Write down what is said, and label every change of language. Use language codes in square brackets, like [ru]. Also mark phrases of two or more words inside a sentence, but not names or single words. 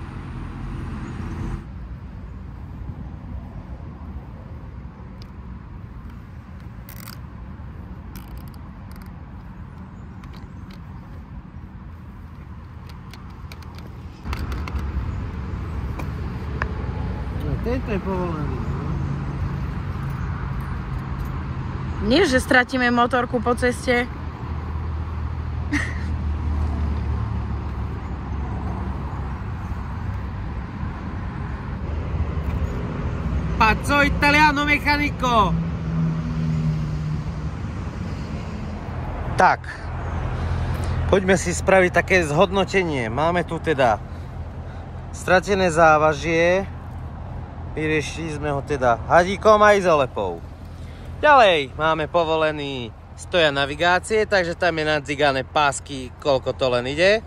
[sk] Tento je povolený. Nie, že stratíme motorku po ceste. [it] Pazzo italiano meccanico! [sk] Tak, poďme si spraviť také zhodnotenie. Máme tu teda stratené závažie. Vyriešili sme ho teda hadíkom a izolepou. Ďalej máme povolený stojan navigácie, takže tam je nadzigané pásky, koľko to len ide.